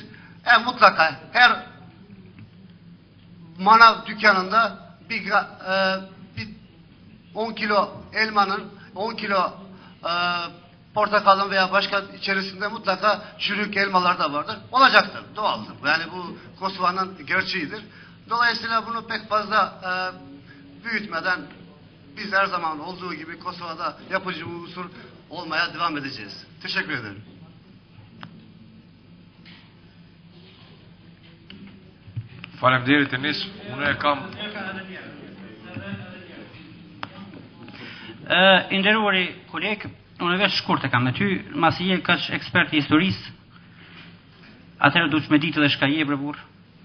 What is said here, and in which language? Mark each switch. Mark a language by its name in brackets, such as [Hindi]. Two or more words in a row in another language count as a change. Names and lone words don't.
[Turkish] Mutlaka her manav dükkanında bir 10 kilo elmanın, 10 kilo portakalın veya başka içerisinde mutlaka çürük elmalar da vardır. Olacaktır, doğaldır. Yani bu Kosova'nın gerçeğidir. Dolayısıyla bunu pek fazla büyütmeden biz her zaman olduğu gibi Kosova'da yapıcı bir unsur olmaya devam edeceğiz. Teşekkür ederim. [Albanian] Faleminderit Enis, unë e kam Nderuari koleg, unë vetë shkurt e kam me ty, masi je kaq ekspert i historisë, atëherë duhet me ditë edhe shka je bre burr.